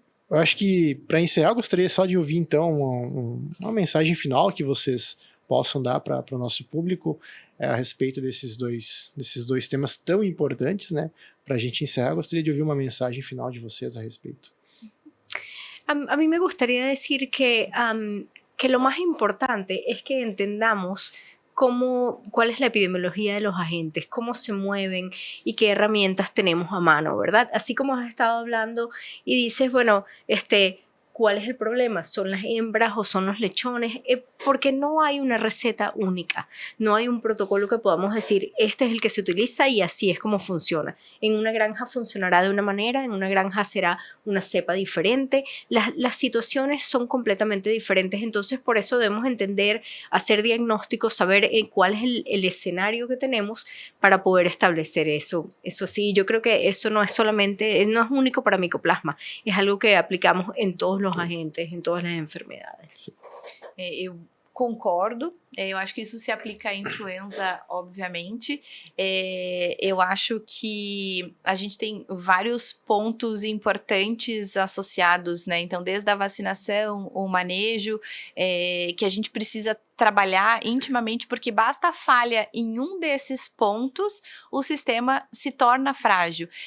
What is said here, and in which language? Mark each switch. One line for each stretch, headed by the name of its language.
Portuguese: Eu acho que, para encerrar, eu gostaria só de ouvir, então, uma mensagem final que vocês possam dar para o nosso público a respeito desses dois temas tão importantes, né? Para a gente encerrar, eu gostaria de ouvir uma mensagem final de vocês a respeito.
Spanish: A mí me gustaría decir que lo más importante es que entendamos cuál es la epidemiología de los agentes, cómo se mueven y qué herramientas tenemos a mano, ¿verdad? Así como has estado hablando y dices, bueno, ¿cuál es el problema? ¿Son las hembras o son los lechones? Porque no hay una receta única, no hay un protocolo que podamos decir, este es el que se utiliza y así es como funciona. En una granja funcionará de una manera, en una granja será una cepa diferente. Las situaciones son completamente diferentes, entonces por eso debemos entender, hacer diagnósticos, saber cuál es el escenario que tenemos para poder establecer eso. Eso sí, yo creo que eso no es único para micoplasma, es algo que aplicamos en todos los agentes,
Portuguese: em todas as enfermidades. Eu concordo, eu acho que isso se aplica à influenza, obviamente. Eu acho que a gente tem vários pontos importantes associados, né? Então, desde a vacinação, o manejo, que a gente precisa trabalhar intimamente, porque basta falha em um desses pontos, o sistema se torna frágil.